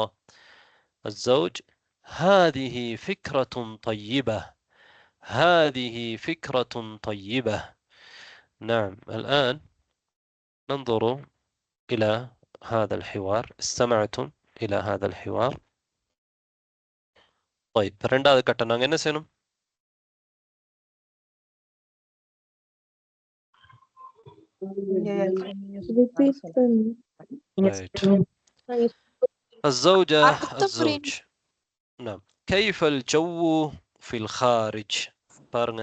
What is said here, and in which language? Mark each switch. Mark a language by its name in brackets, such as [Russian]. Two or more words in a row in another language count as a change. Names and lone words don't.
[Arabic] الزوج: هذه فكرة طيبة. هذه فكرة طيبة. نعم، الآن ننظر إلى هذا الحوار. استمعتم إلى هذا الحوار؟ طيب، [Tamil] ரெண்டாவது கட்டம் நாங்க என்ன செய்யணும்? right. [Arabic] الزوجة الزوج: نعم. كيف الجو في الخارج؟ بارنا.